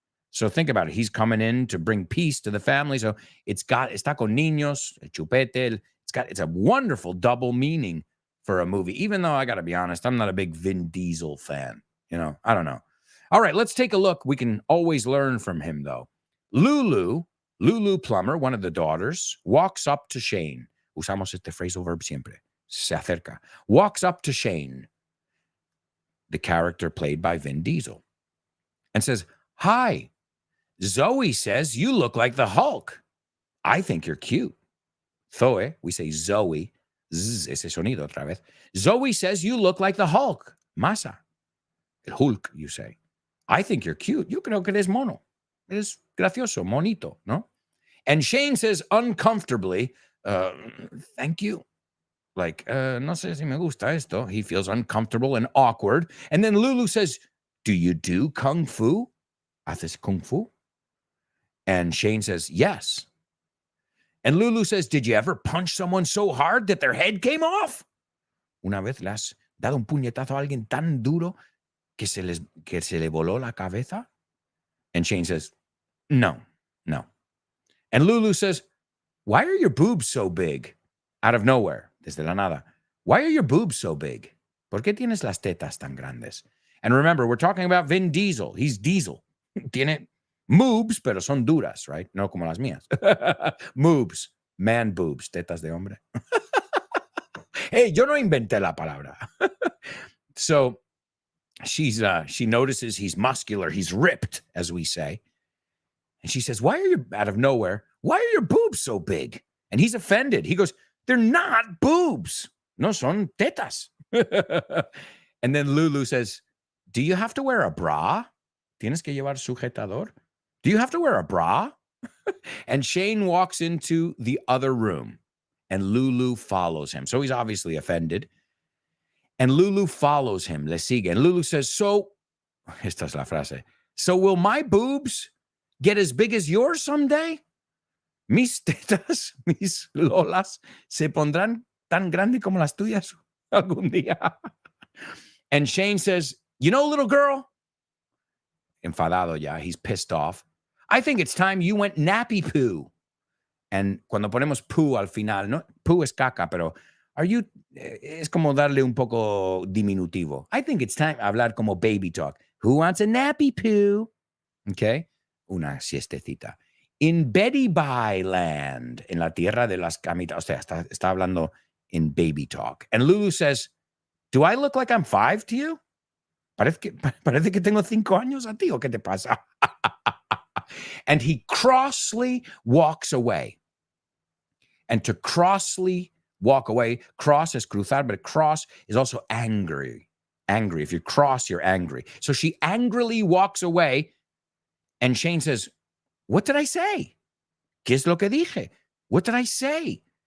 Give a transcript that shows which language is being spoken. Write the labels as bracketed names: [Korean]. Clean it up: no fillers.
[English] So think about it. He's coming in to bring peace to the family. [Spanish] So está con niños, el chupete. [English] It's a wonderful double meaning for a movie. Even though I got to be honest, I'm not a big Vin Diesel fan. I don't know. All right, let's take a look. We can always learn from him, though. Lulu Plummer, one of the daughters, walks up to Shane. [Spanish] Usamos este phrasal verb siempre. Se acerca. [English] Walks up to Shane, the character played by Vin Diesel, and says, "Hi, Zoe says you look like the Hulk. I think you're cute." Zoe, we say Zoe. Zzz, [Spanish] ese sonido otra vez. [English] Zoe says you look like the Hulk. [Spanish] Masa. El Hulk, [English] you say. I think you're cute. [Spanish] Yo creo que eres mono. Eres gracioso, monito, no? [English] And Shane says uncomfortably, uh, thank you. [Spanish] Like, no sé si me gusta esto. [English] He feels uncomfortable and awkward. And then Lulu says, do you do kung fu? [Spanish] ¿Haces kung fu? [English] And Shane says, yes. And Lulu says, did you ever punch someone so hard that their head came off? [Spanish] Una vez le has dado un puñetazo a alguien tan duro que se le voló la cabeza? [English] And Shane says, no. And Lulu says, why are your boobs so big? Out of nowhere, [Spanish] desde la nada. [English] Why are your boobs so big? [Spanish] ¿Por qué tienes las tetas tan grandes? [English] And remember, we're talking about Vin Diesel. He's Diesel. [Spanish] Tiene moobs, pero son duras, [English] right? [Spanish] No como las mías. Moobs, man boobs, tetas de hombre. Hey, yo no inventé la palabra. [English] So she notices he's muscular, he's ripped, as we say. And she says, out of nowhere, why are your boobs so big? And he's offended. He goes, they're not boobs. [Spanish] No son tetas. [English] And then Lulu says, do you have to wear a bra? [Spanish] ¿Tienes que llevar sujetador? [English] Do you have to wear a bra? And Shane walks into the other room and Lulu follows him. So he's obviously offended. And Lulu follows him, [Spanish] le sigue. [English] And Lulu says, [Spanish] esta es la frase, [English] so will my boobs get as big as yours someday? [Spanish] Mis tetas, mis lolas, se pondrán tan grande como las tuyas algún día. [English] And Shane says, you know, little girl, [Spanish] enfadado ya, [English] he's pissed off. I think it's time you went nappy poo. [Spanish] And cuando ponemos poo al final, no, poo es caca, pero es como darle un poco diminutivo. [English] I think it's time [Spanish] hablar como [English] baby talk. Who wants a nappy poo? Okay. [Spanish] Una siestecita. [English] In Betty Bye Land, [Spanish] en la tierra de las camitas. O sea, está hablando [English] in baby talk. And Lulu says, do I look like I'm 5 to you? [Spanish] Parece que tengo 5 años a ti, ¿o qué te pasa? [English] And he crossly walks away. And to crossly walk away, cross is cruzar, but cross is also angry. Angry. If you cross, you're angry. So she angrily walks away. And Shane says, what did I say? [Spanish] ¿Qué es lo que dije? [English] What did I say?